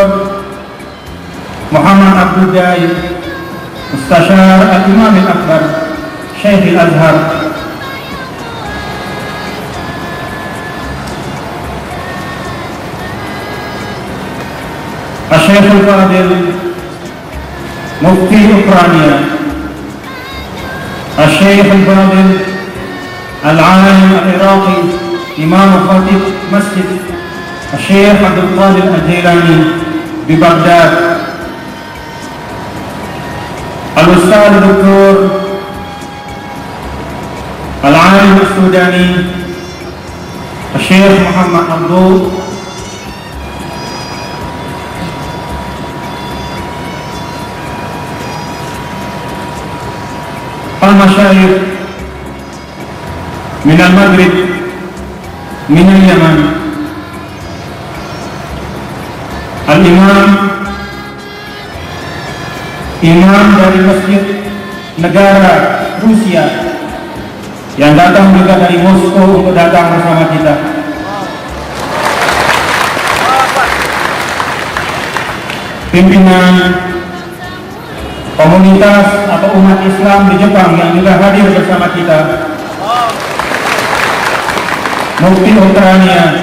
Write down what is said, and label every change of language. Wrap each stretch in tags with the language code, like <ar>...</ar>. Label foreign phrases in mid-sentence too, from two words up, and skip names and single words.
<id>Muhammad Abdul Daim, Mustasyar Al-Imam Al-Akbar Syekh Al-Azhar, Syekh Al-Fadil Mufti Ukraina, Syekh Al-Fadil Al-Alim Al-Iraqi Imam Khatib Masjid Syekh Abdul Qadir Al-Jilani di Baghdad, Al-Ustaz Dr.</id> <ar>العالم السوداني شيخ محمد عبد، المشايخ من المغرب، من اليمن,</ar> <id>al-imam dari Masjid Negara Rusia yang datang juga dari Moskow untuk datang bersama kita, pimpinan komunitas atau umat Islam di Jepang yang juga hadir bersama kita, Mufti Ukraina,</id>